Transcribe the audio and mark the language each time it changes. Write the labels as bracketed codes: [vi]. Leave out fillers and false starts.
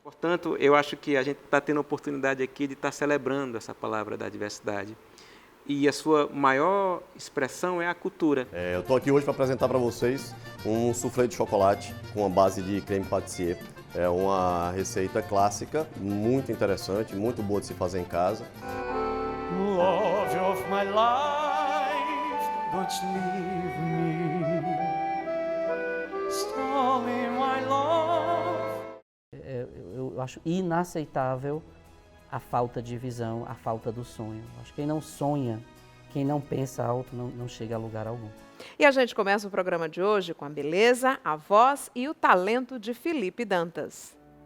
[pt] Portanto, eu acho que a gente está tendo a oportunidade aqui de estar celebrando essa palavra da diversidade. E a sua maior expressão é a cultura. Eu estou aqui hoje para apresentar para vocês um soufflé de chocolate com a base de creme pâtissier. É uma receita clássica, muito interessante, muito boa de se fazer em casa. [en] Love of my life, don't leave me. Stolen my love. [pt] Eu acho inaceitável a falta de visão, a falta do sonho. Acho que quem não sonha, quem não pensa alto, não chega a lugar algum. E a gente começa o programa de hoje com a beleza, a voz e o talento de Felipe Dantas.